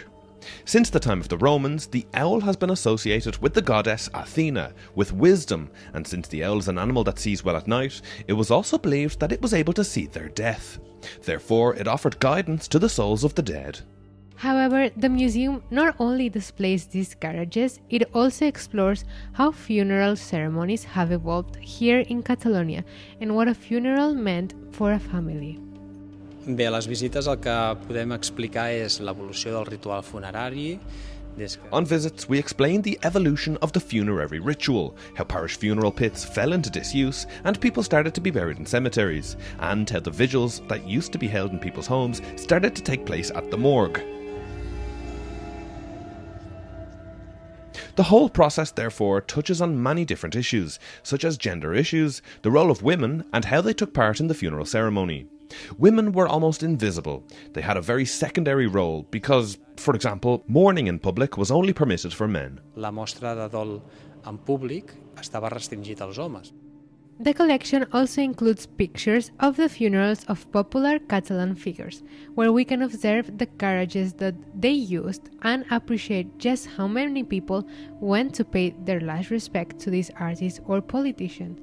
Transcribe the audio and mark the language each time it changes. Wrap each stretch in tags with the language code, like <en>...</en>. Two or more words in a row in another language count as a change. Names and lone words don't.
<en>Since the time of the Romans, the owl has been associated with the goddess Athena, with wisdom, and since the owl is an animal that sees well at night, it was also believed that it was able to see their death. Therefore, it offered guidance to the souls of the dead. However, the museum not only displays these carriages, it also explores how funeral ceremonies have evolved here in Catalonia and what a funeral meant for a family.</en> <ca>Bé, a les visites el que podem explicar és l'evolució del ritual funerari.</ca> <en>On visits, we explained the evolution of the funerary ritual, how parish funeral pits fell into disuse and people started to be buried in cemeteries, and how the vigils that used to be held in people's homes started to take place at the morgue. The whole process, therefore, touches on many different issues, such as gender issues, the role of women, and how they took part in the funeral ceremony. Women were almost invisible. They had a very secondary role because, for example, mourning in public was only permitted for men.</en> <ca>La mostra de dol en públic estava restringit als homes.</ca> <en>The collection also includes pictures of the funerals of popular Catalan figures, where we can observe the carriages that they used and appreciate just how many people went to pay their last respect to this artist or politician.</en>